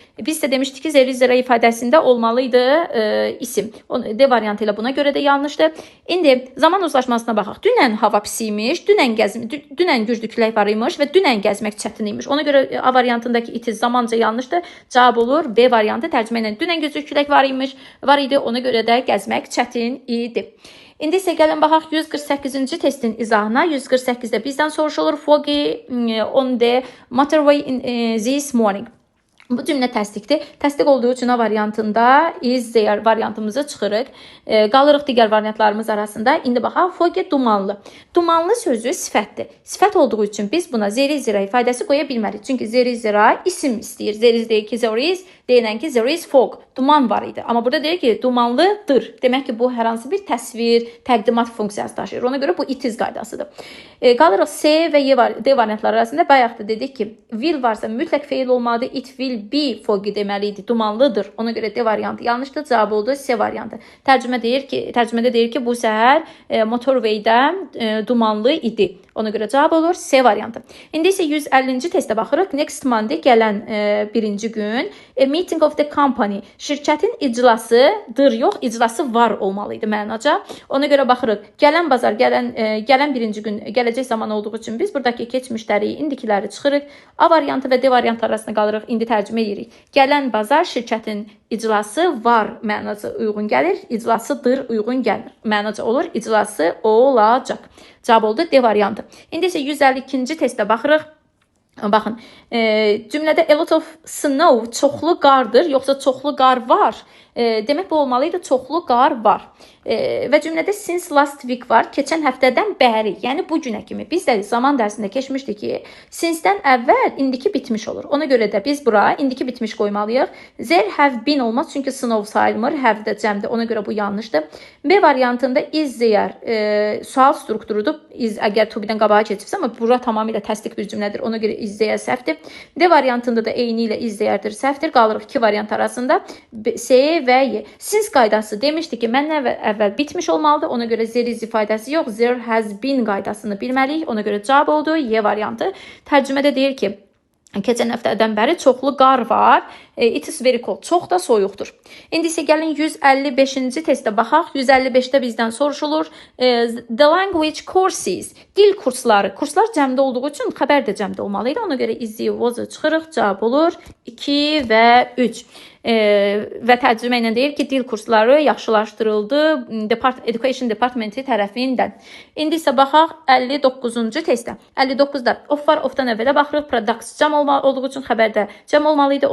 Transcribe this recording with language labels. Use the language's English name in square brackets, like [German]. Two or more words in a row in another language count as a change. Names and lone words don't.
[Azerbaijani] Biz də demişdik ki, zeri zira ifadəsində olmalıydı isim. D variantı ilə buna görə də yanlışdır. İndi zaman uzlaşmasına baxaq. Dünən hava pis imiş, dünən güclü külək var imiş və dünən gəzmək çətin imiş. Ona görə A variantındakı [English] it is [Azerbaijani] zamanca yanlışdır. Cavab olur B variantı. Tərcümə ilə dünən güclü külək var idi. Ona görə də gəzmək çətin idi. İndi isə gəlin baxaq 148-ci testin izahına. 148-də bizdən soruşulur. [English] Foggy on the motorway this morning. [Azerbaijani] Bu cümlə təsdiqdir. Təsdiq olduğu üçün A variantında [English] is there [Azerbaijani] variantımızı çıxırıq. Qalırıq digər variantlarımız arasında. İndi baxaq, foggy dumanlı. Dumanlı sözü sifətdir. Sifət olduğu üçün biz buna zeri zira ifadəsi qoya bilmərik. Çünki zeri zira isim istəyir. Zeri deyir ki, [English] there is, [Azerbaijani] deyilən ki, [English] there is fog. [Azerbaijani] Duman var idi. Amma burada deyir ki, dumanlıdır. Demək ki, bu hər hansı bir təsvir, təqdimat funksiyası daşıyır. Ona görə bu [English] it is [Azerbaijani] qaydasıdır. Qalırıq C və D variantları arasında. Bayaq da dedik ki, will varsa mütləq feil olmalıdır. [English] It will be foggy deməliydi. [Azerbaijani] Dumanlıdır. Ona görə D variantı yanlışdır. Cavab oldu C variantı. Tərcümədə deyir ki, bu səhər motorwaydə dumanlı idi. Ona görə cavab olur C variantı. İndi isə 150-ci testə baxırıq. [English] Next Monday [Azerbaijani] gələn birinci gün. [English] A meeting of the company. [Azerbaijani] Şirkətin iclasıdır, yox, iclası var olmalıydı mənaca. Ona görə baxırıq. Gələn bazar, gələn birinci gün, gələcək zaman olduğu üçün biz buradakı keçmişləri, indikiləri çıxırıq. A variantı və D variantı arasında qalırıq. İndi tərcümə edirik. Gələn bazar şirkətin iclası var mənaca uyğun gəlir. İclasıdır uyğun gəlir. Mənaca olur. İclası olacaq. Cavab oldu D variantı. İndi isə 152-ci testə baxırıq. Baxın, cümlədə [English] a lot of snow [Azerbaijani] çoxlu qardır, yoxsa çoxlu qar var. Demək bu olmalıydı, çoxlu qar var. Və cümlədə [English] since last week [Azerbaijani] var, keçən həftədən bəri, yəni bu günə kimi. Biz də zaman dərsində keçmişdik ki, since-dən əvvəl indiki bitmiş olur. Ona görə də biz bura indiki bitmiş qoymalıyıq. [English] There have been [Azerbaijani] olmaz, çünki snow sayılmır, have də cəmdir. Ona görə bu yanlışdır. B variantında [English] is there [Azerbaijani] sual strukturudur. Is əgər [English] to be- [Azerbaijani] dən qabağa keçibsə, amma bura tamamilə təsdiq bir cümlədir. Ona görə [English] is there [Azerbaijani] səhvdir. D variantında da eyni ilə [English] is there- [Azerbaijani] dir, səhvdir. Qalırıq iki variant arasında C və Y. Since qaydası demişdik ki, məndən əvvəl bitmiş olmalıdır. Ona görə [English] there is [Azerbaijani] ifadəsi yox, [English] there has been [Azerbaijani] qaydasını bilməliyik. Ona görə cavab oldu Y variantı. Tərcümədə deyir ki, keçən həftədən bəri çoxlu qar var. [English] It is very cold. [Azerbaijani] Çox da soyuqdur. İndi isə gəlin 155-ci testə baxaq. 155-də bizdən soruşulur. [English] The language courses. [Azerbaijani] Dil kursları. Kurslar cəmdə olduğu üçün xəbər də cəmdə olmalıydı. Ona görə [English] is, was [Azerbaijani] çıxırıq. Cavab olur 2 və 3. Və tərcümə ilə deyir ki, dil kursları yaxşılaşdırıldı Education Departmenti tərəfindən. İndi isə baxaq 59-cu testə. 59-da of var, ofdan əvvələ baxırıq. Products cəm olduğu üçün xəbərdə cəm olmalıydı.